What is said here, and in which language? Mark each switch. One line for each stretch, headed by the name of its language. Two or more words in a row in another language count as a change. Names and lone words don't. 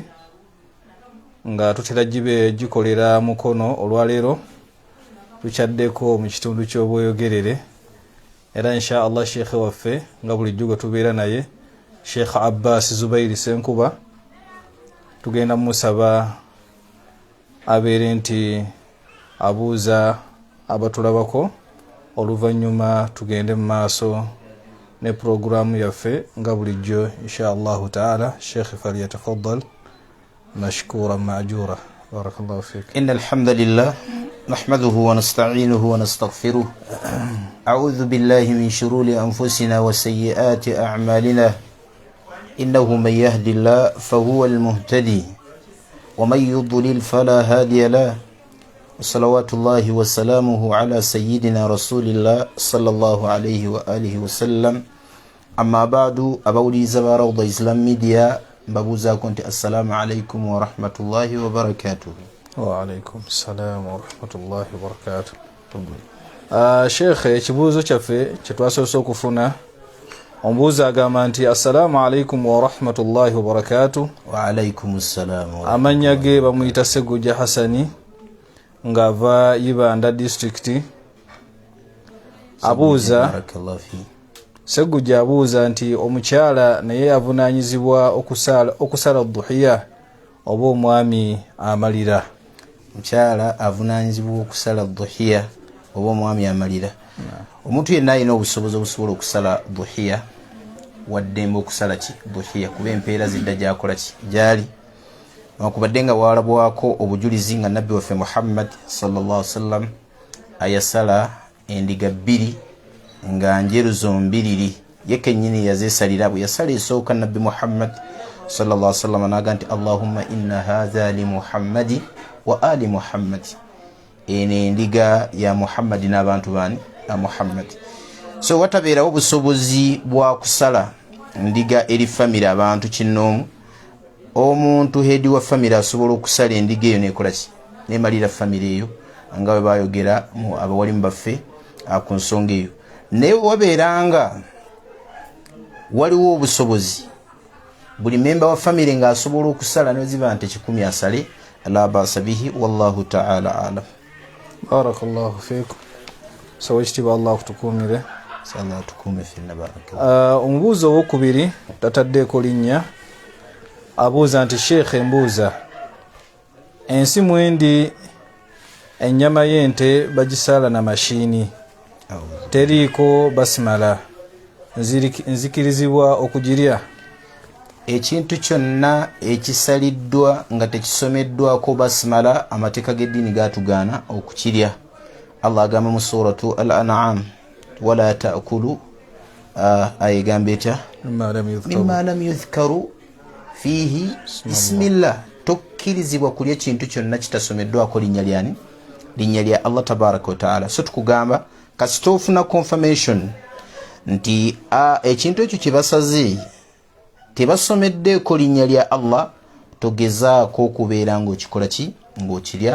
Ganda: nga tutera gikolera mukono olwaleero tukyaddeko mu kitundu ky'obweyogerere era
Arabic: إن شاء الله
Ganda: Sheikh waffe nga bulijjo gwe tubeera naye Sheikh Abbas Zubairi Senkuba tugenda musaba abeere nti abuuza abatulabako oluvannyuma tugende mu maaso ne programu yaffe nga bulijjo
Arabic: إن شاء الله تعالى. شيخ فليتفضل مشكورا مأجورا. بارك الله فيك. إن الحمد لله نحمده ونستعينه ونستغفره. أعوذ بالله من شرور أنفسنا وسيئات أعمالنا. إنه من يهده الله فهو المهتدي ومن يضلل فلا هادي له. صلوات الله وسلامه على سيدنا رسول الله صلى الله عليه وآله وسلم. أما بعد,
Ganda: abawliza ba Rawda Islam Media mbabuza konti
Arabic: السلام عليكم ورحمة الله وبركاته. وعليكم السلام ورحمة الله وبركاته.
Ganda: Sheikh, ekibuuzo kyaffe kye twasoose okufuna ombuuza agamba nti
Arabic: assalamu alaykum wa rahmatullahi wa barakatuh. وعليكم السلام.
Ganda: Amannya ge bamuyita Segujja Hasani ngava Ibanda district. Abuuza Segujja abuuza nti omukyala naye avunaanyizibwa okusala dhuhiya oba omwami amalira. Mukyala avunaanyizibwa okusala dhuhiya oba omwami amalira. Omuntu yenna alina obusobozi obusobola okusala dhuhiya waddembe okusala ki dhuhiya kuba empeera zidda gyakola ki gyali wakubadde nga walabwako obujulizi nga nabbi waffe Muhammad
Arabic: sallallahu alaihi wasallam
Ganda: ayasala endiga bbiri nga njeru zombiriri yekennyini yazeesalira bwe yasala esooka nabbi Muhammad
Arabic: sallallahu alaihi wasallam
Ganda: naga nti
Arabic: Allahumma inna hadha li Muhammadi wa ali Muhammad.
Ganda: Ene endiga ya Muhammad n'abantu bani na Muhammad. So watabeerawo obusobozi bwa kusala ndiga eri family abantu kinoomu omuntu hedi wa family asobola okusala endiga eyo nekola ki nemalira family eyo nga bwe bayogera mu abawalimu baffe ku nsonga eyo. Naye wabeeranga waliwo obusobozi buli memba wa family nga asobola okusala neziba nti 10 asale
Arabic: la basa bihi wallahu ta'ala alam. بارك الله فيكم.
Ganda: So ekitiibwa Allah kutukuumire. Allah tukuume finna barakallahu. Omubuuzo owokubiri tataddeeko linnya abuuza nti Sheikh embuuza ensi mwendi ennyama y'ente bagisala na mashini teriiko basimala nzikirizibwa okugirya? Ekintu kyonna ekisaliddwa nga tekisomeddwako basimala amateeka g'eddiini gaatugaana okukirya. Allah agamba mu
Arabic: suratu al-An'am wala ta'kulu
Ganda: ayegamba etya
Arabic: mimma lam yuzkaru fihi bismillah.
Ganda: Tokkirizibwa kulya kintu kyonna kitasomeddwako linnya lyani linnya lya Allah
Arabic: tabaraka wa ta'ala.
Ganda: So tukugamba kasita ofuna confirmation nti ekintu ekyo kyebasaze tebasomeddeeko linnya lya Allah togezaako okubeera ng'okikola ki ng'okirya.